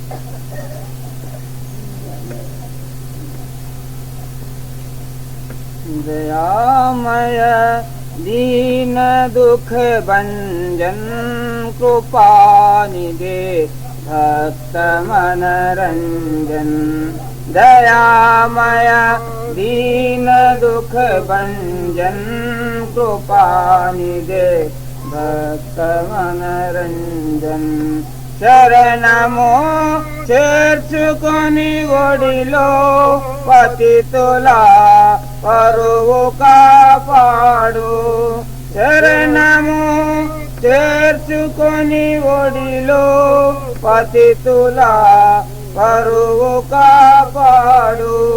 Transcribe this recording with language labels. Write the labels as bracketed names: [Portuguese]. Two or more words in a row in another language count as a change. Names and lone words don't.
[Hindi] दयामय दीन दुख भंजन कृपा निधे भक्त मनरंजन. दयामय दीन दुख भंजन कृपा निधे भक्त मनरंजन. [Telugu] శరణము చేర్చుకొని ఒడిలో పతితులా పరువు కాపాడు. శరణము చేర్చుకొని ఒడిలో పతితులా పరువు కాపాడు.